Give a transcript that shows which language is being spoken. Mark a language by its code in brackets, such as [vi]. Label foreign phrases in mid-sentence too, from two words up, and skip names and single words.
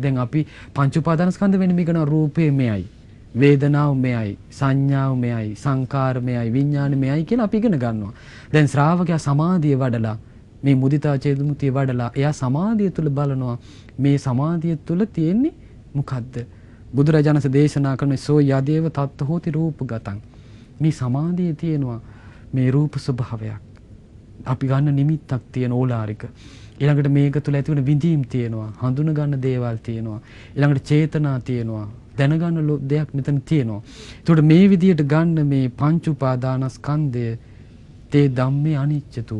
[si] දැන් අපි පංච උපාදානස්කන්ධ වෙන්නේ මේකන රූපේ මෙයයි, වේදනාව මෙයයි, සංඥාව මෙයයි, සංකාර මෙයයි, විඥාන මෙයයි කියලා අපි ඉගෙන ගන්නවා. දැන් ශ්‍රාවකයා සමාධිය වඩලා මේ මුදිතා චේතෝ මුක්තිය වඩලා එයා සමාධිය තුල බලනවා මේ සමාධිය තුල තියෙන්නේ මොකද්ද? බුදුරජාණන් වහන්සේ දේශනා කරන [pi] සෝ යදේව තත්ත හෝති රූපගතං. [si] මේ සමාධියේ තියෙනවා මේ රූප ස්වභාවයක්. අපි ගන්න නිමිත්තක් තියෙන ඕලාරික. ඊළඟට මේක තුල ඇතිවන විඳීම් තියෙනවා. හඳුන ගන්න දේවල් තියෙනවා. ඊළඟට චේතනා තියෙනවා. දැනගන්න දෙයක් මෙතන තියෙනවා. ඒකට මේ විදියට ගන්න මේ පංච උපාදානස්කන්ධය [pi] තේ ධම්මේ අනිච්චතු.